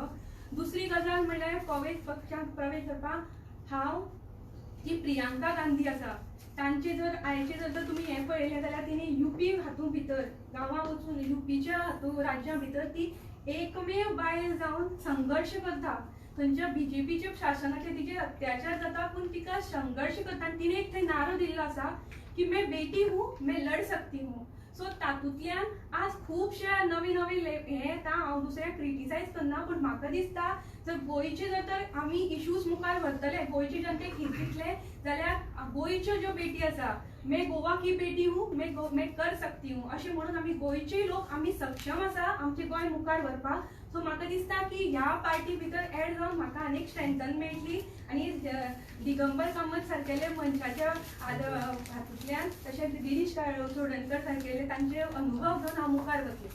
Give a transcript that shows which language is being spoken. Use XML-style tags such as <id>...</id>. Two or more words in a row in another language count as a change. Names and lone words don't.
<kok>दुसरी गजाल म्हणल्यार काँग्रेस पक्षाक प्रवेश करपाक हांव जी प्रियांका गांधी आसा तांचे जर आयचे जर तुमी हें पळयलें जाल्यार तिणी UP हातूंत भितर गांवां वचून UPच्या हातूंत राज्या भितर ती एकमेव बायल जावन संघर्श करता. थंयच्या बीजेपीच्या शासनाचे तिचेर अत्याचार जाता पूण तिका संघर्ष करता आनी तिणे एक थंय नारो दिल्लो आसा की</kok> <hi>मैं बेटी हूँ मैं लड़ सकती हूँ.</hi> <kok>सो तातूंतल्यान आज खुबशे नवी नवी हे येता. हांव दुसऱ्याक क्रिटिसायज करना पूण म्हाका दिसता जर गोंयचे जर तर आमी इश्यूज मुखार व्हरतले, गोंयचे जनतेक हित दितले जाल्यार गोंयच्यो ज्यो बेटी आसा,</kok> <hi>मैं गोवा की बेटी हूँ मैं कर सकती हूँ</hi> <kok>अशें म्हणून आमी गोंयचे लोक आमी सक्षम आसा आमचे गोंय मुखार व्हरपाक. सो म्हाका दिसता की ह्या पार्टी भितर एड जावन म्हाका आनीक स्ट्रेंथन मेळटली आनी दिगंबर कामत सारकेले मनशाच्या हातूंतल्यान तशेंच गिरीश चोडणकर सारकेले तांचे अनुभव घेवन हांव मुखार वतलें.</kok>